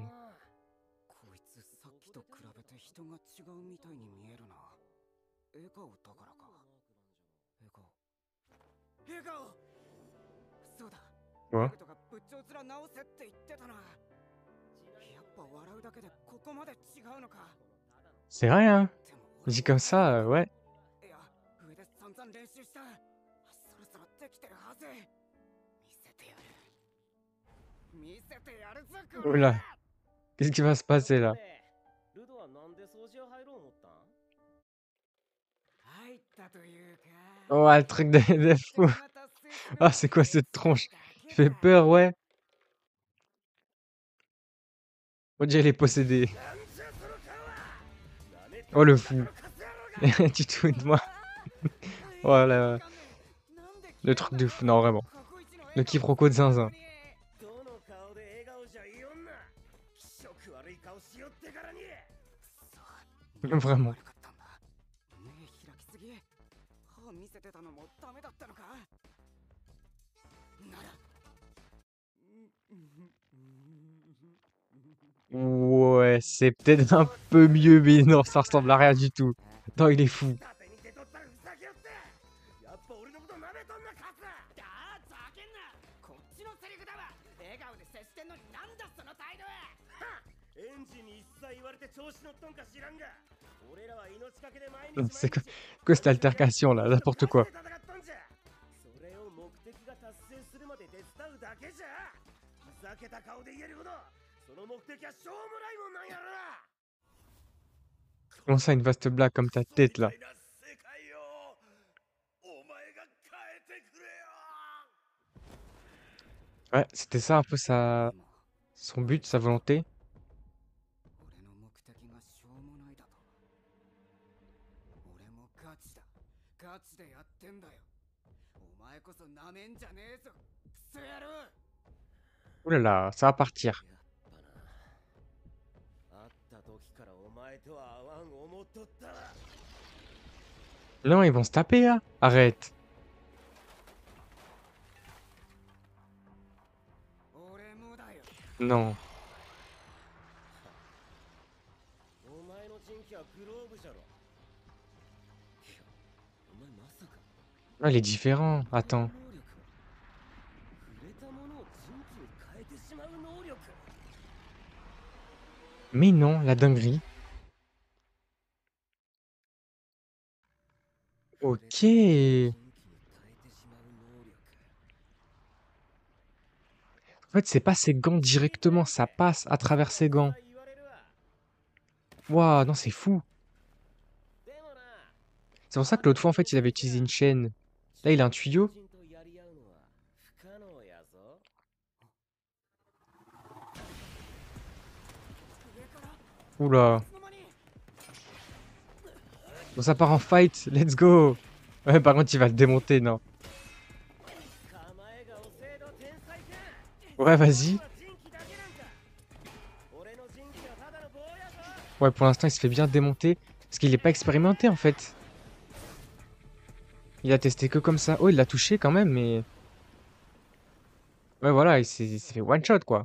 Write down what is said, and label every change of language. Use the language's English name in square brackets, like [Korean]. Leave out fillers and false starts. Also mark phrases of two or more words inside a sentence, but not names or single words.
[Japanese] こいつさっきと比べて人が違うみたいに見えるな。笑顔だからか。笑顔。笑顔。そうだ。 [French] Ouais. [Japanese] レグトが仏頂面直せって言ってたな。やっぱ笑うだけでここまで違うのか。 [French] C'est rien. [Japanese] でも [French] Dit comme ça, ouais. [Japanese] いや、上で散々練習した。そろそろできてるはず。見せてやる。見せてやるぞ、これ。 [French] Oula. Qu'est-ce qui va se passer là? [Japanese] ルドはなんで掃除屋入ろう思ったん？入ったというか。 [French] Oh, le truc de fou. Ah, c'est quoi cette tronche? Il fait peur, ouais. On dirait les possédés. Oh, le fou. Tu te fous de moi. Oh là. Le truc de fou, non, vraiment. Le quiproquo de zinzin. Vraiment. [Japanese] 見せてたのもダメだったのか。なら [French] Ouais, c'est peut-être un peu mieux, mais non, ça ressemble à rien du tout. Non, il est fou. C'est quoi cette altercation là? N'importe quoi. [Japanese] それを目的が達成するまで手伝うだけじゃ。ふざけた顔で言えるほどその目的はしょうもないもんなんやろな。 [French] Comment ça, une vaste blague comme ta tête là? Ouais, c'était ça un peu son but, sa volonté. [Japanese] 俺の目的がしょうもないだと。俺もガチだ。ガチでやってんだよ。お前こそなめんじゃねえぞ。クソ野郎。 [French] Ouh là là, ça va partir. [Japanese] 会った時からお前とは合わん思っとった。 [French] Non, ils vont se taper, là. Arrête. [Japanese] 俺もだよ。 [French] Non. [Japanese] お前の人気はグローブじゃろ。いや、お前まさか [French] Ah, il est différent. [Japanese] この [French] Attends. [Japanese] 能力は触れたものを人気に変えてしまう能力。 [French] Mais non, la dinguerie. Ok. [Japanese] 人気に変えてしまう能力。 [French] En fait, c'est pas ses gants directement, ça passe à travers ses gants. [Japanese] 言われるわ。 [French] Waouh, non, c'est fou. [Japanese] でもな、 [French] C'est pour ça que l'autre fois, en fait, il avait utilisé une chaîne. Là, il a un tuyau. [Japanese] 人とやり合うのは不可能やぞ。 [French] Oula. Bon, ça part en fight. [English] Let's go. [French] Ouais, par contre, il va le démonter, non. [Japanese] 構えが遅えの天才か。 [French] Ouais, vas-y. [Japanese] 人気だけなんか。俺の人気はただの棒やぞ。 [French] Ouais, pour l'instant, il se fait bien démonter. Parce qu'il est pas expérimenté, en fait. Il a testé que comme ça. Oh, il l'a touché quand même, mais... Ouais, voilà, il s'est fait [English] one shot, [French] quoi.